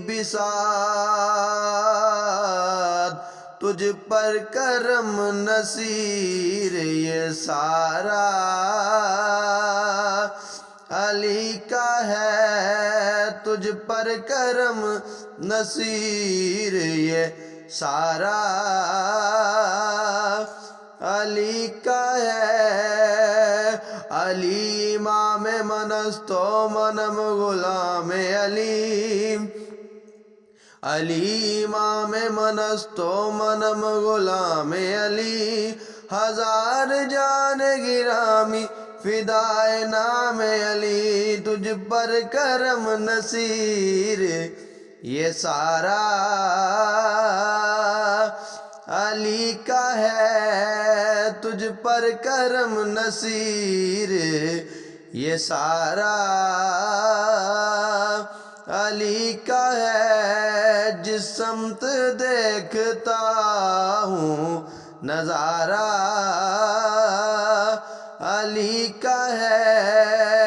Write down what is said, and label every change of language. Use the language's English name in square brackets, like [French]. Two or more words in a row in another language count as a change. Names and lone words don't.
[Urdu] بساط، تجھ پر کرم نصیر یہ سارا علی کا ہے، تجھ پر کرم نصیر یہ سارا علی کا ہے۔ [Persian] علی امام من است و منم غلام علی، علی امام من است و منم غلام علی، ہزار جان گرامی فدائے نام علی، [Urdu] تجھ پر کرم نصیر یہ سارا علی کا ہے، تجھ پر کرم نصیر یہ سارا علی کا ہے، جس سمت دیکھتا ہوں نظارہ علی کا ہے۔